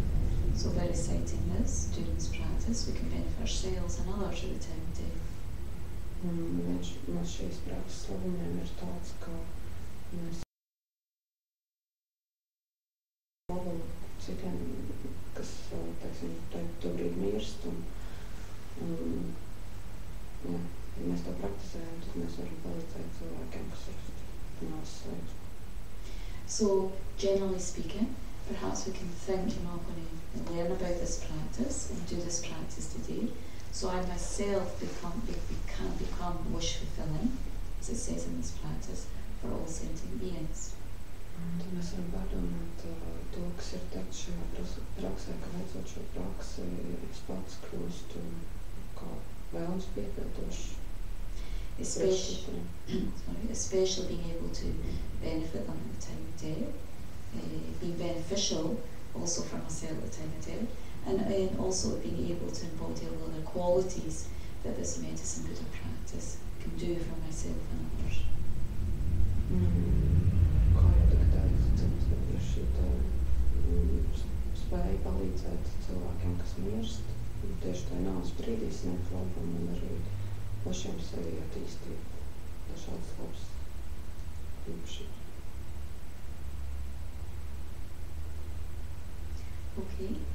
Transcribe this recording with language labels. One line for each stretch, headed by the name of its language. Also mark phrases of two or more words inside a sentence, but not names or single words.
English: So by reciting this, doing this practice, practice, we can benefit ourselves and others at the time of day.
Latvian: Viens no šīs prakses labumiem ir tāds, ka mēs labumu citiem, kas, teiksim, to brīdi mirst, un jā, ja mēs to praktizējam, tad mēs varam palīdzēt cilvēkiem, kas ir nāves slēdz.
English: So, generally speaking, perhaps we can think, I'm going to learn about this practice and do this practice today. So I myself can become wish-fulfilling, as it says in this practice, for all sentient beings.
Latvian: Tad mēs varam pārdomāt to, kas ir teikt šajā praksē, ka veicot šo praksi, es pats kļūstu kā vēlams piepildošs.
English: Especially being able to benefit them at the time of death, being beneficial also for myself at the time of death, and also being able to embody all the qualities that this medicine Buddha practice can do for myself and others.
Latvian: Kā jau tagad ir šī spēja palīdzēt cilvēkiem, kas mirst, tieši tajā nāves brīdī sniegt labumu un arī pašiem sevi attīstīt dažādas labas īpašības.
English: Okay.